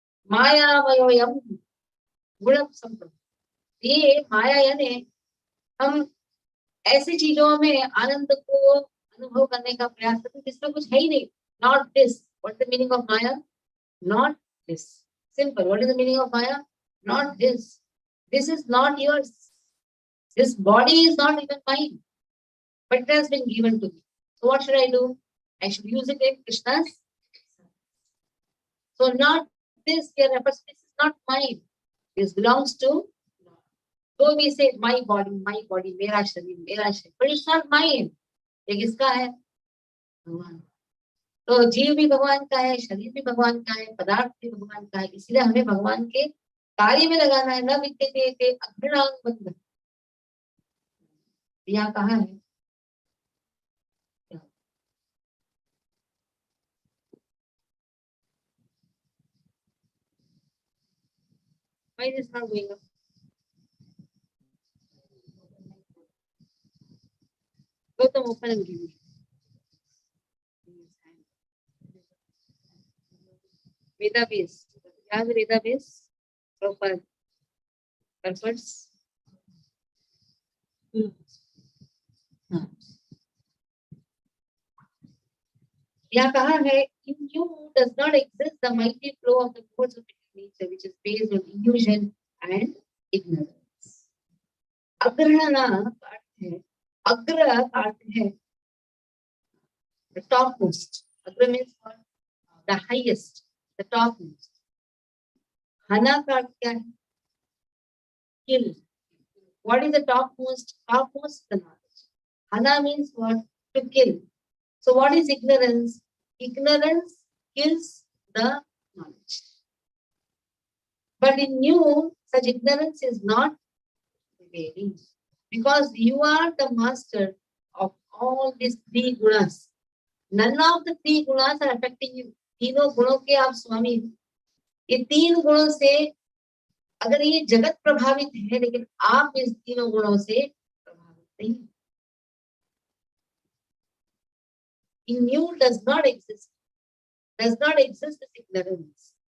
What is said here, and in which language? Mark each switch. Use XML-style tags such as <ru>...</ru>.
<sa>माया वयोयम गुण संपन्न,</sa> <hi>ये माया यानी हम ऐसी चीजों में आनंद को अनुभव करने का प्रयास करते हैं जिसमें कुछ है ही नहीं।</hi> <en>Not this, what the meaning of maya? Not this, simple. What is the meaning of maya? Not this, this is not yours, this body is not even mine, but it has been given to me. So what should I do? I should use it in Krishna's. So not this here refers, this is not mine, this belongs to Lord. So we say my body,</en> <hi>मेरा शरीर,</hi> <en>but it's not mine.</en> <hi>ये किसका है? भगवान। तो जीव भी भगवान का है, शरीर भी भगवान का है, पदार्थ भी भगवान का है, इसलिए हमें भगवान के कार्य में लगाना है।</hi> <sa>न विद्यते अघृणांग बंधन,</sa> <hi>यहाँ कहा है?</hi> <en>Why is this not going up? Go to open and give me. Database. You have a database? Proper purpose.</en> <hi>यहाँ कहा है,</hi> <en>in you does not exist the mighty flow of the force of nature, which is based on illusion and ignorance.</en> <hi>अग्रहणा का अर्थ है, अग्र का अर्थ है</hi> <en>the topmost. अग्र means the highest, the topmost.</en> <hi>हना का अर्थ क्या है?</hi> <en>Kill. What is the topmost? Topmost the knowledge. Hana means what? To kill. So what is ignorance? Ignorance kills the knowledge. But in you, such ignorance is not prevailing, because you are the master of all these 3 gunas. None of the 3 gunas are affecting you.</en> <hi>तीनों गुणों के आप स्वामी हो। ये 3 गुणों से अगर ये जगत प्रभावित है, लेकिन आप इस 3 गुणों से प्रभावित नहीं।</hi> <en>In you does not exist this ignorance.</en>